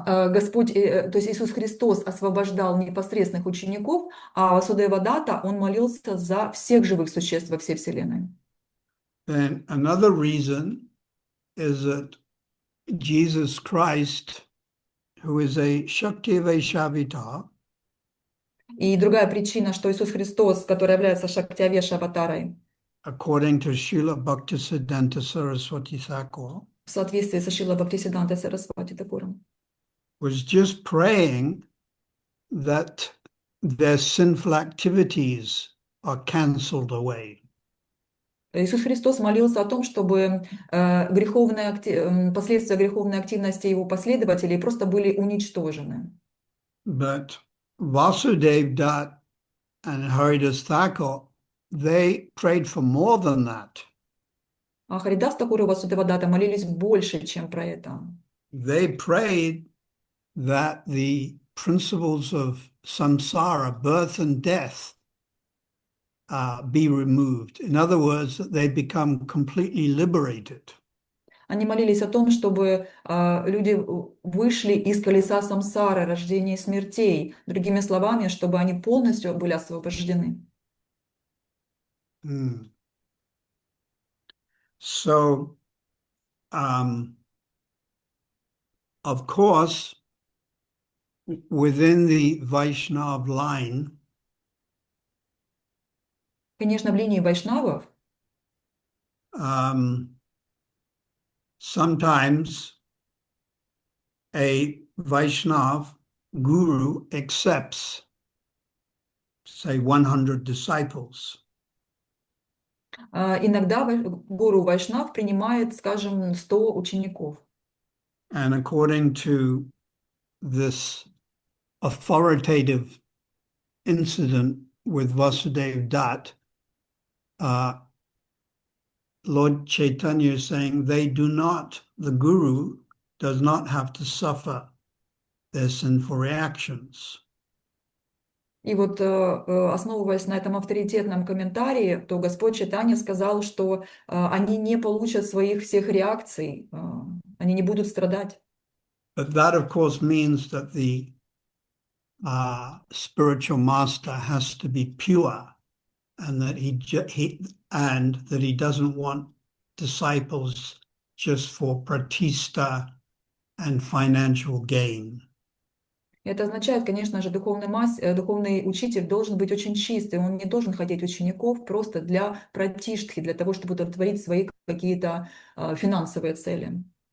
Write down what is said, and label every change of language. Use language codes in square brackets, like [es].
[ru] Господь, то есть Иисус Христос освобождал непосредственных учеников, а Васудева Датта, он молился за всех живых существ во всей Вселенной. [en] And another reason is that Jesus Christ, who is a Shakti Vaishavita, [ru] И другая причина, что Иисус Христос, который является Шактиавеша аватарой, [en] according to Srila Bhaktisiddhanta Saraswati Thakur, [ru] в соответствии со Шрила Бхактисиддхантой Сарасвати Такуром, [en] was just praying that their sinful activities are cancelled away. [ru] Иисус Христос молился о том, чтобы последствия греховной активности его последователей просто были уничтожены. [en] But Vasudev Dutt and Haridas Thakur they prayed for more than that. [ru] А Харидас Такур и Васудевадата молились больше, чем про это. [en] They prayed that the principles of samsara, birth and death, be removed. In other words, that they become completely liberated. [ru] Они молились о том, чтобы люди вышли из колеса самсары, рождения и смертей. Другими словами, чтобы они полностью были освобождены. [en] So, of course, within the Vaishnav line, [ru] Конечно, в линии вайшнавов [en] sometimes a Vaishnav guru accepts, say, 100 disciples. [ru] иногда гуру вайшнав принимает, скажем, 100 учеников. [en] And according to this authoritative incident with Vasudev Dutt, Lord Chaitanya is saying the guru does not have to suffer their sinful reactions. [ru] И вот, основываясь на этом авторитетном комментарии, то Господь Чайтанья сказал, что они не получат своих всех реакций, они не будут страдать. [en] But that, of course, means that the spiritual master has to be pure, and that he doesn't want disciples just for pratishta and financial gain. [ru] Это означает, конечно же, духовный учитель должен быть очень чистый, он не должен хотеть учеников просто для пратиштхи, для того, чтобы удовлетворить свои какие-то финансовые цели.